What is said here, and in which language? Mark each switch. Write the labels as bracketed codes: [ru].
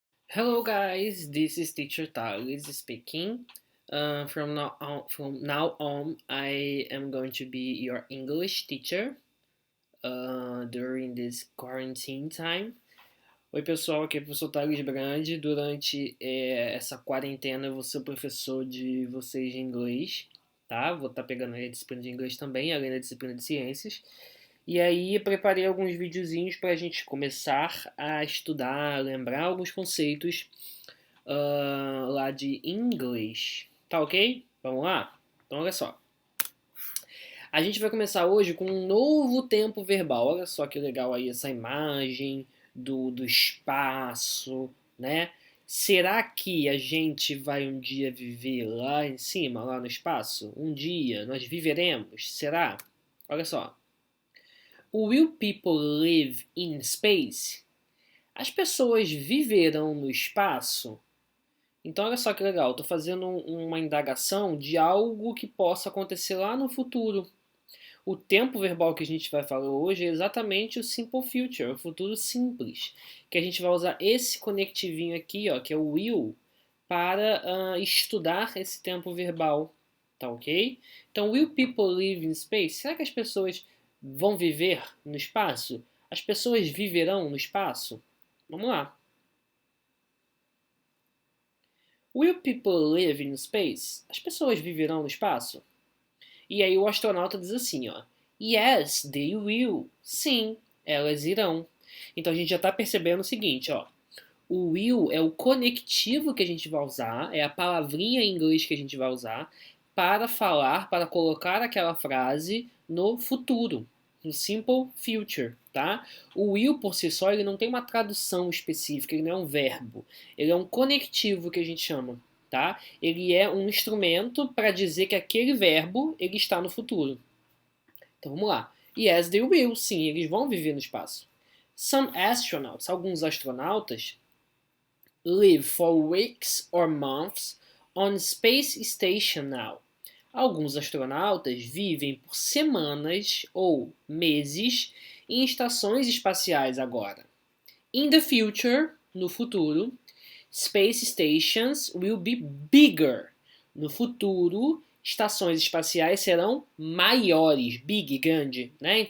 [en] Hello guys, this is Teacher Thales speaking. From now on, I am going to be your English teacher during this quarantine time. [pt] Oi pessoal, aqui é o professor Thales Brandi. Durante essa quarentena eu vou ser o professor de vocês de inglês, tá? Vou estar pegando aí a disciplina de inglês também, além da disciplina de ciências. E aí preparei alguns videozinhos para a gente começar a estudar, lembrar alguns conceitos lá de inglês. Tá ok? Vamos lá? Então olha só. A gente vai começar hoje com um novo tempo verbal. Olha só que legal aí essa imagem do espaço, né? Será que a gente vai um dia viver lá em cima, lá no espaço? Um dia nós viveremos? Será? Olha só. [en] Will people live in space? [pt] As pessoas viverão no espaço? Então, olha só que legal, estou fazendo uma indagação de algo que possa acontecer lá no futuro. O tempo verbal que a gente vai falar hoje é exatamente o simple future, o futuro simples, que a gente vai usar esse conectivinho aqui, ó, que é o will, para estudar esse tempo verbal, tá ok? Então, [en] will people live in space? [pt] Será que as pessoas vão viver no espaço? As pessoas viverão no espaço? Vamos lá. [en] Will people live in space? [pt] As pessoas viverão no espaço? E aí o astronauta diz assim, ó. [en] Yes, they will. [pt] Sim, elas irão. Então a gente já está percebendo o seguinte, ó. O will é o conectivo que a gente vai usar, é a palavrinha em inglês que a gente vai usar para falar, para colocar aquela frase no futuro, no simple future, tá? O will por si só, ele não tem uma tradução específica, ele não é um verbo, ele é um conectivo que a gente chama, tá? Ele é um instrumento para dizer que aquele verbo ele está no futuro. Então vamos lá. [en] Yes, they will. [pt] Sim, eles vão viver no espaço. [en] Some astronauts, [pt] alguns astronautas, [en] live for weeks or months on space station now. [pt] Alguns astronautas vivem por semanas ou meses em estações espaciais agora. [en] In the future, [pt] no futuro, [en] space stations will be bigger. [pt] No futuro, estações espaciais serão maiores, big, grande, né?